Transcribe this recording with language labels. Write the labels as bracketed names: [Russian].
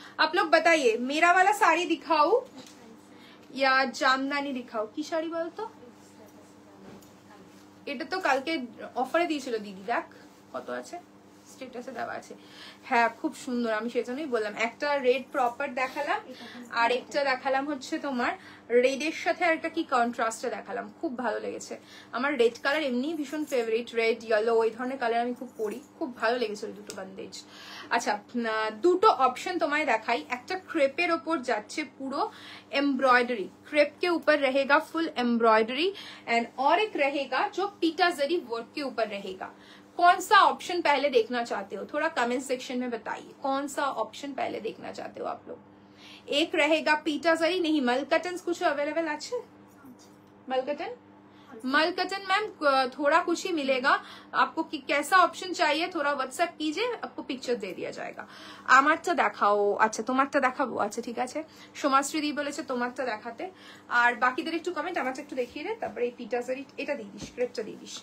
[Hindi] आप लोग बताइए मेरा वाला साड़ी दिखाओ या জামদানি दिखाओ? [Bangla] কি শাড়ি বলতো? এটা তো কালকে অফারে দিয়েছিল দিদি, দেখ কত আছে, স্ট্যাটাসে দেওয়া আছে। হ্যাঁ খুব সুন্দর, আমি সেজন্যই বললাম। একটা রেড প্রপার দেখালাম, আর একটা দেখালাম হচ্ছে তোমার রেডের সাথে আরেকটা কি কন্ট্রাস্টে দেখালাম, খুব ভালো লেগেছে আমার। রেড কালার এমনি ভীষণ ফেভারিট, রেড ইয়েলো এই ধরনের কালার আমি খুব পরি, খুব ভালো লেগেছে ওই দুটো বন্দেজ। আচ্ছা দুটো অপশন তোমায় দেখাই। একটা ক্রেপের ওপর যাচ্ছে পুরো [Hindi] एम्ब्रॉयडरी, क्रेप के ऊपर रहेगा फुल एम्ब्रॉयडरी, एंड और एक रहेगा जो पीटा जरी वर्क के ऊपर रहेगा। कौन सा ऑप्शन पहले देखना चाहते हो? थोड़ा कमेंट सेक्शन में बताइए, कौन सा ऑप्शन पहले देखना चाहते हो आप लोग? एक रहेगा पीटा जरी, नहीं मलकटन कुछ अवेलेबल আছে? मलकटन, मलकटन मैम थोड़ा कुछ ही मिलेगा आपको। कि कैसा ऑप्शन चाहिए थोड़ा व्हाट्सएप कीजिए, आपको पिक्चर दे दिया जाएगा। [Bangla] আমারটা দেখাও। আচ্ছা তোমারটা দেখাবো, আচ্ছা ঠিক আছে। সোমাশ্রী দি বলেছে তোমারটা দেখাতে, আর বাকিদের একটু কমেন্ট আমারটা একটু দেখিয়ে দে, তারপরে এই পিটা জরি এটা দিয়ে দিস, ক্রেপটা দিয়ে দিস।